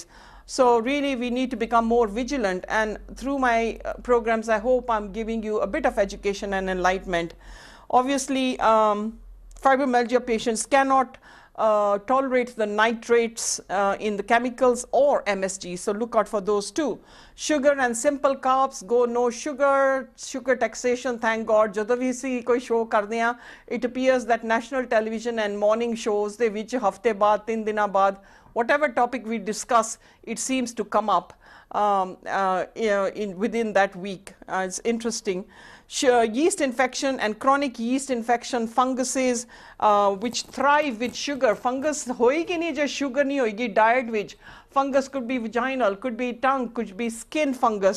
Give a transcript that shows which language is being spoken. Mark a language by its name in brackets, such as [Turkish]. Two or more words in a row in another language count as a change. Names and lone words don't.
[English] So really we need to become more vigilant, and through my programs I hope I'm giving you a bit of education and enlightenment. Obviously fibromyalgia patients cannot tolerate the nitrates in the chemicals or MSG, so look out for those too. Sugar and simple carbs, go no sugar. Sugar taxation, thank God. [Punjabi] ਜਦੋਂ ਵੀ ਸੀ ਕੋਈ ਸ਼ੋਅ ਕਰਦੇ ਹਾਂ, [English] it appears that national television and morning shows [Punjabi] ਦੇ ਵਿੱਚ ਹਫ਼ਤੇ ਬਾਅਦ, 3 ਦਿਨਾਂ ਬਾਅਦ, [English] whatever topic we discuss, it seems to come up within that week. It's interesting. Yeast infection and chronic yeast infection, funguses which thrive with sugar. [Punjabi] ਫੰਗਸ ਹੋਏਗੀ ਨਹੀਂ ਜੇ ਸ਼ੂਗਰ ਨਹੀਂ ਹੋਏਗੀ ਡਾਇਟ ਵਿੱਚ. [English] Fungus could be vaginal, could be tongue, could be skin fungus.